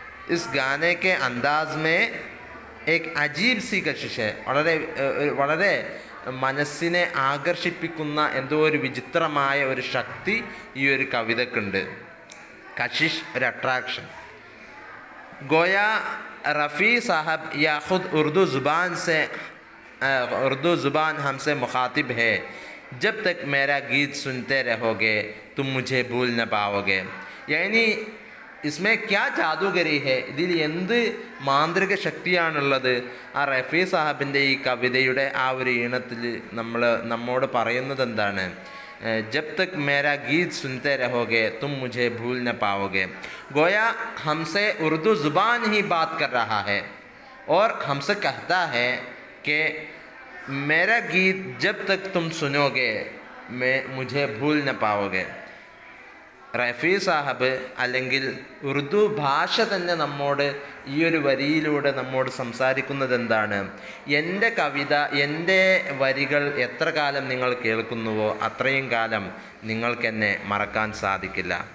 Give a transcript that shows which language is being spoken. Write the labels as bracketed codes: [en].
[hi] इस गाने के अंदाज में एक അജീബ് സി കശിഷ് है [ml] വളരെ മനസ്സിനെ ആകർഷിപ്പിക്കുന്ന എന്തോ ഒരു വിചിത്രമായ ഒരു ശക്തി ഈ ഒരു കവിതക്കുണ്ട്. കശിഷ് ഒരു അട്രാക്ഷൻ. [hi] गोया रफ़ी साहब या ख़ुद उर्दू ज़ुबान हमसे मुखातिब है, जब तक मेरा गीत सुनते रहोगे तुम मुझे भूल न पाओगे. यानी इसमें क्या जादूगरी है, [ml] ഇതിൽ എന്ത് മാന്ത്രിക ശക്തിയാണുള്ളത്? ആ റഫീ സാഹബിൻ്റെ ഈ കവിതയുടെ ആ ഒരു ഈണത്തിൽ നമ്മോട് പറയുന്നത് എന്താണ്? [hi] जब तक मेरा गीत सुनते रहोगे तुम मुझे भूल न पाओगे. गोया हमसे उर्दू ज़ुबान ही बात कर रहा है और हमसे कहता है कि मेरा गीत जब तक तुम सुनोगे मुझे भूल न पाओगे. [ml] റഫീ സാഹബ് അല്ലെങ്കിൽ ഉറുദു ഭാഷ തന്നെ നമ്മോട് ഈ ഒരു വരിയിലൂടെ നമ്മോട് സംസാരിക്കുന്നത് എന്താണ്? എൻ്റെ കവിത, എൻ്റെ വരികൾ എത്ര കാലം നിങ്ങൾ കേൾക്കുന്നുവോ അത്രയും കാലം നിങ്ങൾക്കെന്നെ മറക്കാൻ സാധിക്കില്ല.